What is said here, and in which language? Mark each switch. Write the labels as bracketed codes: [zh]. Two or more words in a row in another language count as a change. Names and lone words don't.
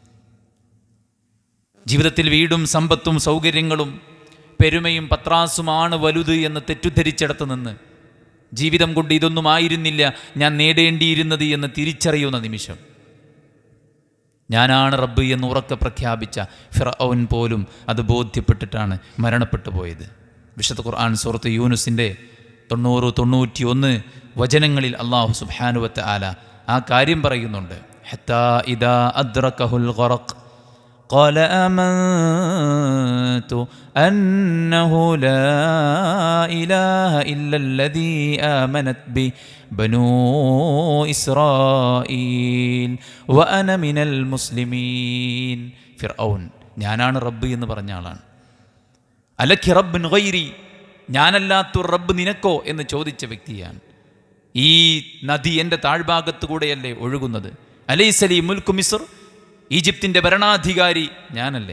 [ml] ജീവിതത്തിൽ വീടും സമ്പത്തും സൗകര്യങ്ങളും പെരുമയും പത്രാസുമാണ് വലുത് എന്ന് തെറ്റിദ്ധരിച്ചിടത്ത് നിന്ന് ജീവിതം കൊണ്ട് ഇതൊന്നും ആയിരുന്നില്ല ഞാൻ നേടേണ്ടിയിരുന്നത് എന്ന് തിരിച്ചറിയുന്ന നിമിഷം, ഞാനാണ് റബ്ബ് എന്ന് ഉറക്കെ പ്രഖ്യാപിച്ച ഫിർഔൻ പോലും അത് ബോധ്യപ്പെട്ടിട്ടാണ് മരണപ്പെട്ടു പോയത്. വിശുദ്ധ ഖുർആൻ സൂറത്ത് യൂനുസിൻ്റെ 90-91 വചനങ്ങളിൽ [ar] الله سبحانه وتعالى [ml] ആ കാര്യം പറയുന്നുണ്ട്. [ar] حتى إذا أدركه الغرق قال آمنت أنه لا إله إلا الذي آمنت به بنو إسرائيل وأنا من المسلمين. [ml] ഫിർഔൻ ഞാനാണ് റബ്ബ് എന്ന് പറഞ്ഞ ആളാണ്. [ar] ألك رب غيري, [ml] ഞാനല്ലാത്തൊരു റബ്ബ് നിനക്കോ എന്ന് ചോദിച്ച വ്യക്തിയാണ്. ഈ നദി എൻ്റെ താഴ്ഭാഗത്തു കൂടെയല്ലേ ഒഴുകുന്നത്? [ar] أليس لي ملك مصر, [ml] ഈജിപ്തിൻ്റെ ഭരണാധികാരി ഞാനല്ലേ?